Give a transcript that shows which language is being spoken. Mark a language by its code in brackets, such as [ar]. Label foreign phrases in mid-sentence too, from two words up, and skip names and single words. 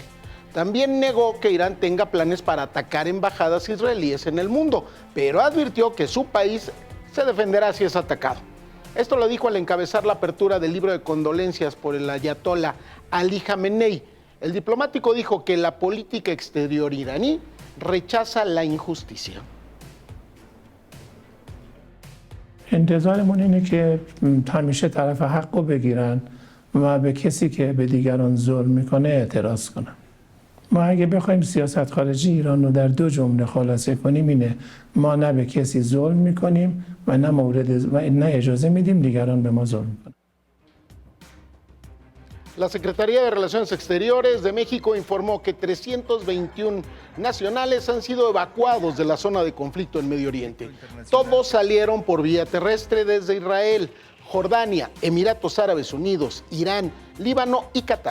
[es] También negó que Irán tenga planes para atacar embajadas israelíes en el mundo, pero advirtió que su país se defenderá si es atacado. Esto lo dijo al encabezar la apertura del libro de condolencias por el ayatolá Ali Jamenei. El diplomático dijo que la política exterior iraní rechaza la injusticia. [fa] انتظارمون اینه که همیشه طرف حق رو بگیرن و به کسی که به دیگران ظلم میکنه اعتراض کنن. ما اگه بخوایم سیاست خارجی ایران رو در دو جمله خلاصه کنیم اینه: ما نه به کسی ظلم میکنیم و نه اجازه میدیم دیگران به ما ظلم کنن. [es] La Secretaría de Relaciones Exteriores de México informó que 321 nacionales han sido evacuados de la zona de conflicto en Medio Oriente. Todos salieron por vía terrestre desde Israel, Jordania, Emiratos Árabes Unidos, Irán, Líbano y Qatar.